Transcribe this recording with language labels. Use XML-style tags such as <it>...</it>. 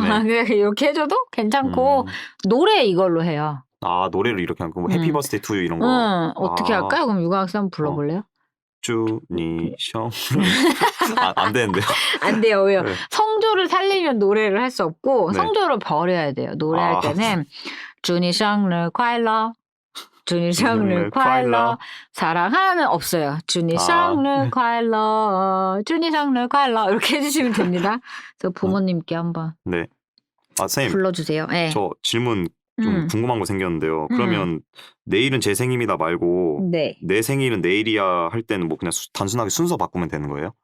<ko>그냥 이렇게 해줘도 괜찮고 노래 이걸로 해요. 아, 노래를 이렇게 하고 뭐</ko> <en>해피 버스데이 투 유</en> <ko>이런 거. 어떻게 할까요? 그럼 유강학생 한번 불러볼래요?</ko> <zh>祝你生日</zh> <ko>안 되는데요. 안 돼요. 왜요? 성조를 살리면 노래를 할 수 없고 성조를 버려야 돼요. 노래할 때는</ko> <zh>祝你生日快乐 祝你生日快乐</zh> <ko>사랑하는 없어요.</ko> <zh>祝你生日快乐 祝你生日快乐</zh> <ko>이렇게 해주시면 됩니다. 그래서 부모님께 한번 아, 선생님, 불러주세요. 네. 저 질문 좀 궁금한 거 생겼는데요. 그러면 내일은 제 생일이다 말고 네. 내 생일은 내일이야 할 때는 뭐 그냥 단순하게 순서 바꾸면 되는 거예요?</ko>